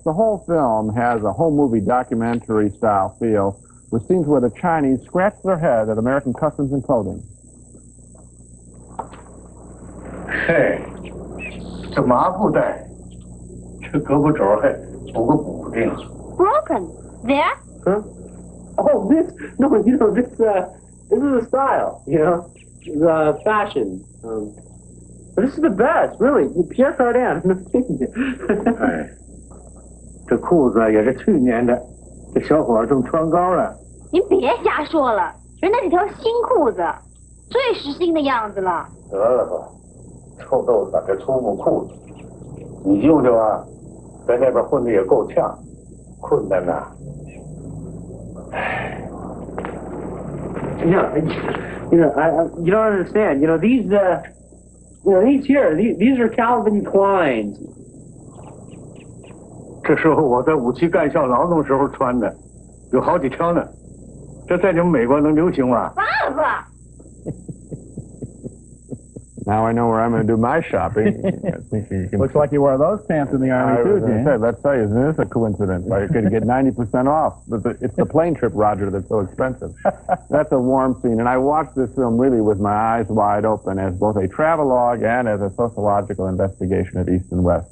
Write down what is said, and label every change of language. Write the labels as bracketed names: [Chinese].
[English] The whole film has a whole movie documentary style feel, with scenes where the Chinese scratch their head at American customs and clothing. [Chinese] 嘿，这麻布袋，这胳膊肘还补个补丁。 [English] Broken. There? Huh? Oh, this? No, you know, this is a style, you know, the fashion. But this is the best, really. Pierre Cardin, no kidding. [Chinese] 哎，这裤子也是去年的，这小伙正穿高了。您别瞎说了，人家这条新裤子，最时兴的样子了。得了吧，臭豆子这粗布裤子，你舅舅啊，在那边混的也够呛，困难呐。唉。 [English] You know, you don't understand. You know, these here, these are Calvin Klein's. [Chinese] 这时候我在武器干校劳动时候穿的，有好几条呢。这在你们美国能流行吗？爸爸。 [English] Now I know where I'm going to do my shopping. Looks like you wore those pants in the Army, too, Gene. Let's tell you, isn't this a coincidence? I could get 90% off. It's the plane trip, Roger, that's so expensive. That's a warm scene. And I watched this film really with my eyes wide open as both a travelogue and as a sociological investigation of East and West.